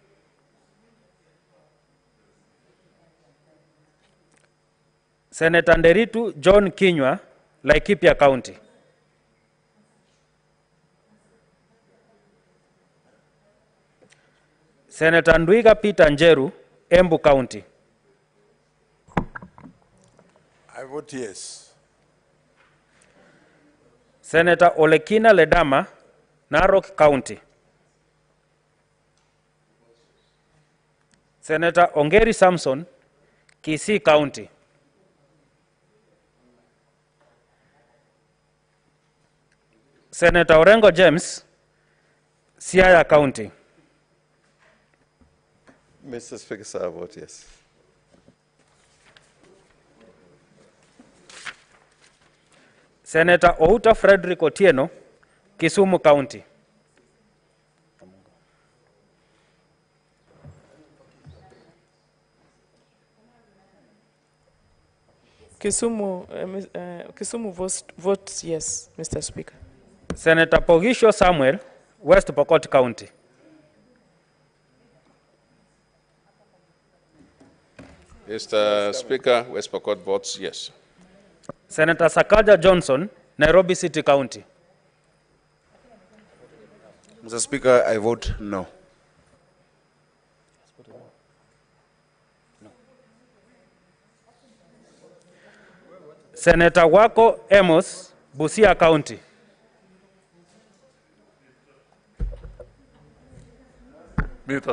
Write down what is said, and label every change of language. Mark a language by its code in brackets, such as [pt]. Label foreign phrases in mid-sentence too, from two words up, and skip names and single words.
[en] Senator Nderitu John Kinywa, Laikipia County. Senator Ndwiga Peter Njeru, Embu County. I vote yes. Senator Ole Kina Ledama, Narok County. Senator Ongeri Samson, Kisii County. Senator Orengo James, Siaya County. Mr. Speaker, sir, I vote yes. Senator Outa Frederick Otieno, Kisumu County. Kisumu votes yes, Mr. Speaker. Senator Pogisho Samuel, West Pokot County. Mr. Speaker, West Pokot votes yes. Senator Sakaja Johnson, Nairobi City County. Mr. Speaker, I vote no. Senator Wako Amos, Busia County. Mr.